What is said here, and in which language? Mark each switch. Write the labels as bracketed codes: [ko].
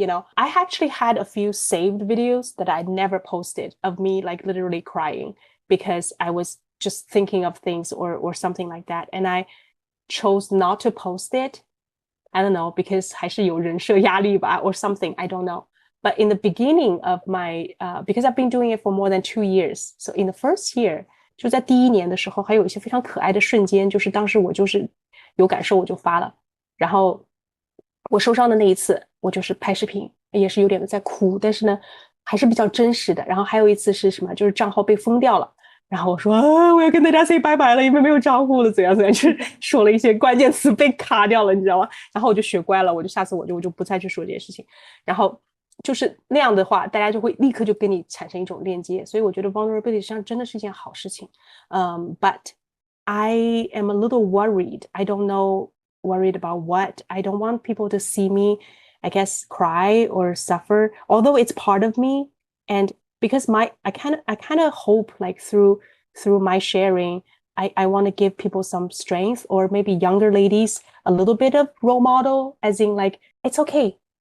[en] I actually had a few saved videos that I never posted of me like literally crying because I was just thinking of things or something like that, and I chose not to post it. I don't know, because [zh] 还是有人设压力吧 [en] or something, I don't know. But in the beginning of my because I've been doing it for more than 2 years, so in the first year, [zh] 就在第1年的时候还有一些非常可爱的瞬间，就是当时我就是有感受我就发了，然后我受伤的那一次我就是拍视频也是有点在哭，但是呢还是比较真实的。然后还有一次是什么，就是账号被封掉了，然后我说我要跟大家 [en] say [zh] 拜拜了，因为没有账户了，怎样就是说了一些关键词被卡掉了，你知道吗？然后我就学乖了，我就下次我就不再去说这些事情。然后就是那样的话，大家就会立刻就跟你产生一种链接，所以我觉得 vulnerability 实际上真的是一件好事情。 [en] But I am a little worried. I don't know, worried about what. I don't want people to see me, I guess, cry or suffer, although it's part of me. And because I kind of hope like through my sharing, I want to give people some strength, or maybe younger ladies a little bit of role model, as in like, it's okay.